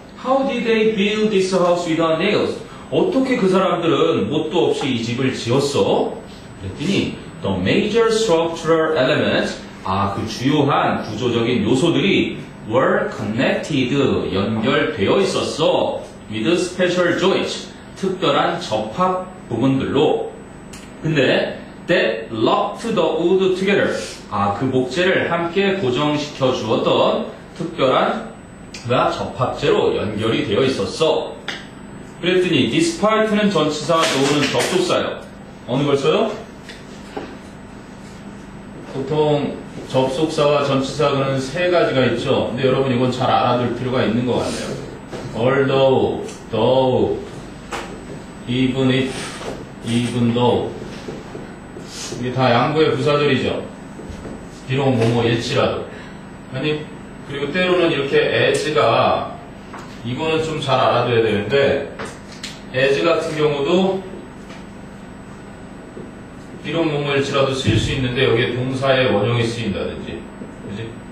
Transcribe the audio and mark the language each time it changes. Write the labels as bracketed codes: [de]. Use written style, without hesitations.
[en] How did they build this house without nails? [ko] 어떻게 그 사람들은 못도 없이 이 집을 지었어? 그랬더니 [en] the major structural elements, [ko] 그 주요한 구조적인 요소들이 [en] were connected, [ko] 연결되어 있었어. [en] with special joints, [ko] 특별한 접합 부분들로. 근데 [en] that locked the wood together, [ko] 그 목재를 함께 고정시켜 주었던 특별한 접합재로 연결이 되어 있었어. 그랬더니 despite는 전치사, no는 접속사요. 어느 걸 써요? 보통 접속사와 전치사는 세 가지가 있죠. 근데 여러분 이건 잘 알아둘 필요가 있는 것 같네요. [en] although, though, even if, even though. [ko] 이게 다 양보의 부사절이죠. 비록 뭐일지라도. 아니, 그리고 때로는 이렇게 as가, 이거는 좀 잘 알아둬야 되는데, as 같은 경우도 비록 뭐일지라도 쓸 수 있는데 여기에 동사의 원형이 쓰인다든지, 그지?